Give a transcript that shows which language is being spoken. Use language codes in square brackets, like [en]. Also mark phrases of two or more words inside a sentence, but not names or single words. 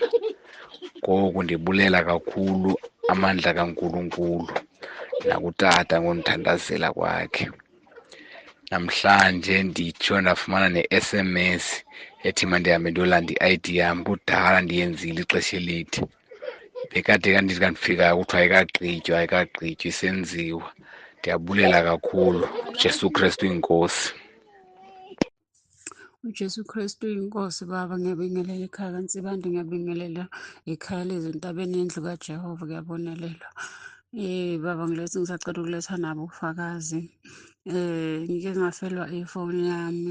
[xh] Ngoku ndibulela kakhulu amandla kaNkulunkulu nakutata ngondithandazela kwakhe. Namhlanje nditsho ndafumana ne-SMS ethi mandihambe ndiyolanda i-ID yam. Kudala ndiyenzile ixesha elide. Bekade kandithi kandifikayo kuthiwa ayikagqitywa isenziwa. Ndiyabulela kakhulu. [zu] uJesu Kristu inkosi. uJesu Kristu inkosi. Baba, ngiyabingelela ekhaya kaNtsibande, ngiyabingelela ekhaya lezi entabeni yendlu kaJehova, kuyabonelela. Baba, ngisacela ukuletha nabo ubufakazi. Ngike ngafelwa ifoni yami.